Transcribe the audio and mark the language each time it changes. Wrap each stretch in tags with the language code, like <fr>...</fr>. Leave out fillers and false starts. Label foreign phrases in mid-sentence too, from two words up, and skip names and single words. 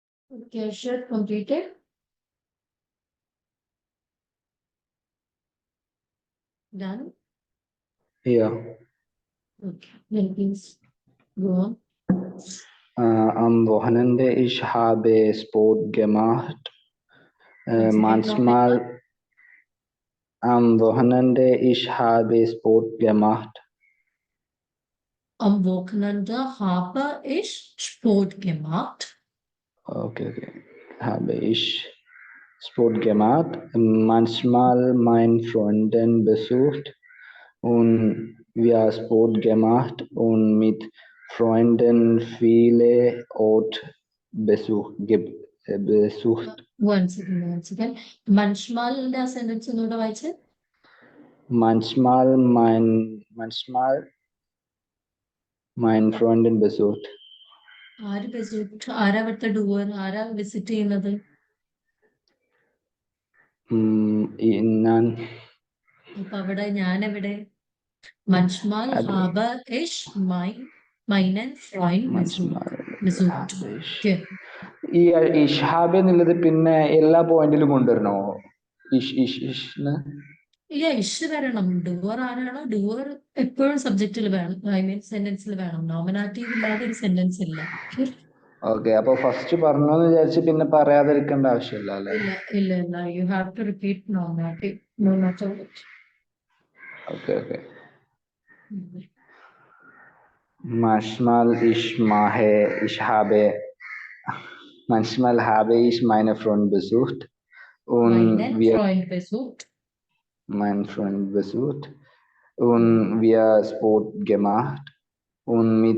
<en>Okay, sure, completed. Done. Yeah. Okay, then please go on.</en> <de>Am Wochenende ich habe Sport gemacht.</de> <en>Once again,</en> <de>Manchmal am Wochenende ich habe Sport gemacht. Am Wochenende habe ich Sport gemacht. Okay. Habe ich Sport gemacht. Manchmal meinen Freunden besucht und wir Sport gemacht und mit Freunden viele Orte besucht.</de> <en>Once again.</en> <de>Manchmal der Sentence</de> <ml>ഒന്നുകൂടെ വായിച്ച്.</ml> <de>Manchmal meinen Freunden besucht.</de> <ml>ആര് വിസിറ്റ്, ആരാ അവിടുത്തെ ഡൂവർ, ആരാ വിസിറ്റ് ചെയ്യുന്നത്? ഞാൻ അപ്പൊ അവിടെ ഞാൻ എവിടെ?</ml> <de>Manchmal habe ich meinen Freund besucht.</de> <en>Okay.</en> <ml>ഈ ഇഷ്ഹാബ് എന്നുള്ളത് പിന്നെ എല്ലാ പോയിന്റിലും കൊണ്ടുവരണോ? ഇഷ്ന്ന്</ml> <en>Yeah,</en> <ml>ഇഷ് വരണം. ഡുവർ ആരാണോ ഡുവർ എപ്പോഴും സബ്ജക്റ്റിൽ വേണം,</ml> <en>I mean</en> <ml>സെന്റൻസിൽ വേണം. നോമിനാറ്റീവ് ഇല്ലാതെ ഒരു സെന്റൻസ് ഇല്ല. ഓക്കെ, അപ്പൊ ഫസ്റ്റ് പറഞ്ഞോന്ന് വിചാരിച്ച് പിന്നെ പറയാതിരിക്കേണ്ട ആവശ്യമില്ല അല്ലെ?</ml> <en>ഇല്ല, you have to repeat Nominativ, no matter what.</en> <ml>ഓക്കെ.</ml> <de>Manchmal habe ich meine Freunde besucht und meinen Freund besucht und wir Sport gemacht und mit</de>